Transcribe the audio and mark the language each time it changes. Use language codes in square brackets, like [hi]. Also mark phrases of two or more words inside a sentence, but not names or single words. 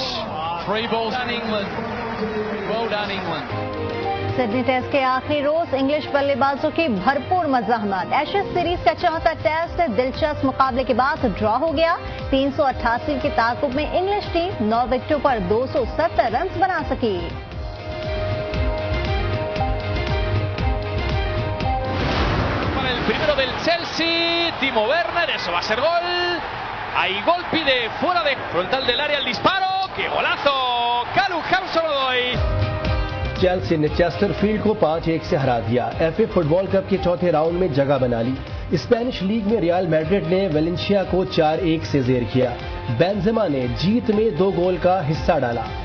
[en] 3 balls on England. Well done, England. [ur] سڈنی ٹیسٹ کے آخری روز انگلش بلے بازوں کی بھرپور مزاحمت. ایشز سیریز کا 4تھا ٹیسٹ دلچسپ مقابلے کے بعد ڈرا ہو گیا. 388 کے تعاقب میں [en] English team [ur] 9 وکٹوں پر 270 رن بنا سکی. [es] El primero del Chelsea, Timo Werner, eso va a ser gol. Hay gol, pide fuera de frontal del área el disparo. ¡Qué golazo! Callum Hudson-Odoi. [ur] چیلسی نے چیسٹرفیلڈ کو 5-1 سے ہرا دیا۔ FA فٹبال کپ کے چوتھے راؤنڈ میں جگہ بنا لی. [en] Spanish league [ur] میں ریال میڈرڈ نے ویلنسیا کو 4-1 سے زیر کیا. بینزیما نے جیت میں 2 گول کا حصہ ڈالا.